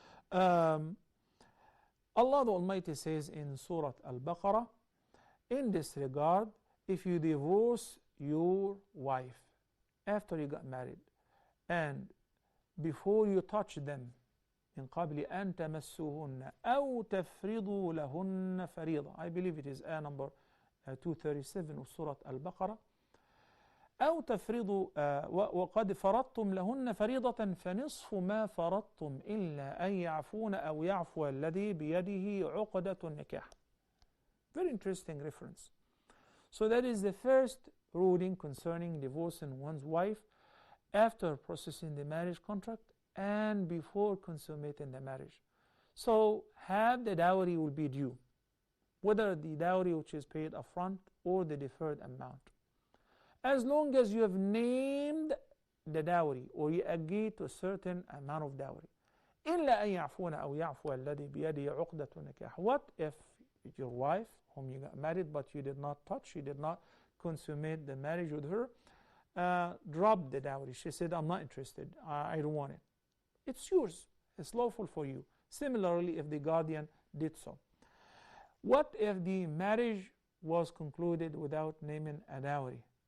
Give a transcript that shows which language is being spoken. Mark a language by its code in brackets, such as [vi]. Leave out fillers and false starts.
[en] Allah the Almighty says in Surah Al-Baqarah, in this regard, if you divorce your wife after you got married and before you touch them, [ar] من قبل أن تمسوهن أو تفرضوا لهن فريضة. [en] I believe it is ayah number 237 of Surah Al-Baqarah. [ar] أو تفرضوا وقد فرضتم لهن فريضة فنصف ما فرضتم إلا أن يعفون أو يعفو الذي بيده عقدة النكاح. [en] Very interesting reference. So that is the first ruling concerning divorcing one's wife after processing the marriage contract and before consummating the marriage. So half the dowry will be due, whether the dowry which is paid upfront or the deferred amount. As long as you have named the dowry or you agree to a certain amount of dowry. [ar] إلا أن يعفون أو يعفو الذي بيده عقدة النكاح. [en] What if your wife, whom you got married but you did not touch, you did not consummate the marriage with her, dropped the dowry? She said, I'm not interested, I don't want it. It's yours, it's lawful for you. Similarly, if the guardian did so. What if the marriage was concluded without naming a dowry?